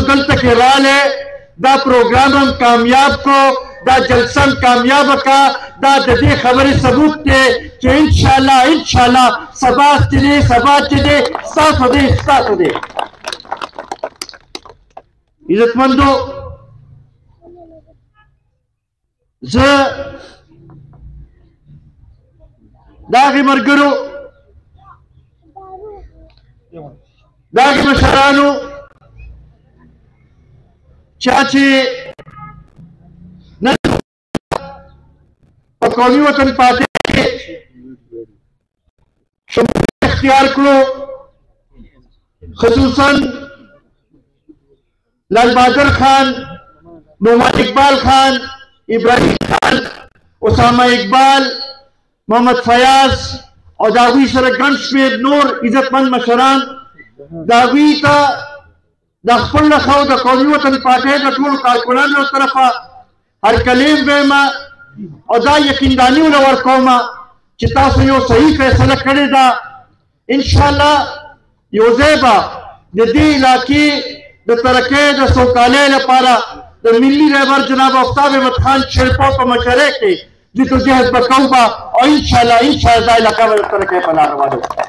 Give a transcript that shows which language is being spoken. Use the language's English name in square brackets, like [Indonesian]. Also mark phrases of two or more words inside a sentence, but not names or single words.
[Pashto] دلته کې رااله دا پروګرام هم کامیاب کو دا جلسه هم کامیاب کا دا د دې خبرې ثبوت دی چې ان شاء الله سبا چې دی ستاسو دی عزتمندو زه د هغې ملګرو د هغې مشرانو چا چې نن په قومي وطن پارټۍ کې شمولیت اختیار کړو خصوصا لال بہادر خان نعمان اقبال خان ابراہیم خان اسامہ اقبال محمد فیاض او د هغوی سره ګڼ شمېر نور عزتمند مشران د هغوی ته د خپل نخوا د قومي وطن پارټۍ د ټولو کارکونانو له طرفه هرکلی وایم او دا یقینداني ورله ورکوم چې تاسو یو صحیح فیصله کړې ده انشاءالله یو ځای به د دې علاقې د ترقۍ د سوکالۍ لپاره د ملي رهبر جناب آفتاب احمد خان شیرپا په مشرۍ کې جدوجہد به کوو او انشاءالله دا علاقه به د ترقۍ په لاره روانه